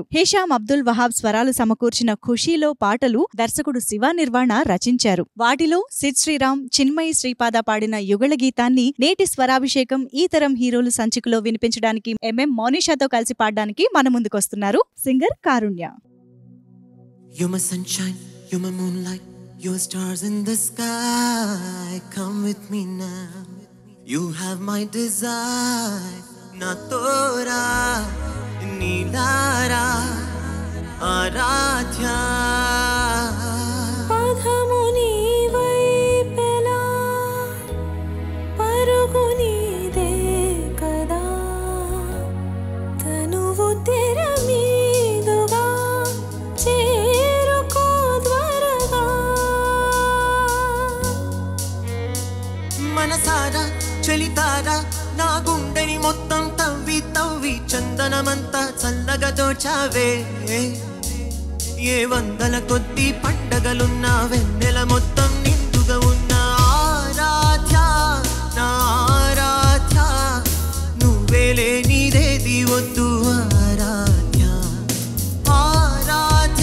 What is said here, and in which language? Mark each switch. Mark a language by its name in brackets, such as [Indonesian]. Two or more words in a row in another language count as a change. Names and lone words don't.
[Telugu] హేషామ్ అబ్దుల్ వహాబ్ స్వరాలు సమకూర్చిన ఖుషీలో పాటలు దర్శకుడు శివ నిర్వాణ రచించారు. వాటిలో సిద్ శ్రీరామ్, చిన్మయి శ్రీపాద పాడిన యుగళ గీతాన్ని నేటి స్వరాభిషేకం ఈ తరం హీరోలు సంచికలో వినిపించడానికి ఎంఎం మోనిషాతో కలిసి పాడడానికి మన ముందుకొస్తున్నారు సింగర్ కారుణ్య. [English] You're my sunshine, you're my moonlight, you're stars in the sky. Come with me now, you have my desire. [Telugu] నా తోర నిలర ఆరాధ్య పదముని వైపేల పరుగుని దే కద తనువు తెర మీదుగ చేరుకో ద్వారగ మనసార చెలితార నా గుండెని మొత్తం తవ్వి తవ్వి చందనమంత చల్లగా దోచావే ఏ వందల కొద్ది పండగలున్న వెన్నెల మొత్తం నిండుగా ఉన్న ఆరాధ్య నా ఆరాధ్య నువ్వేలే నీదేది వద్దు ఆరాధ్య ఆరాధ్య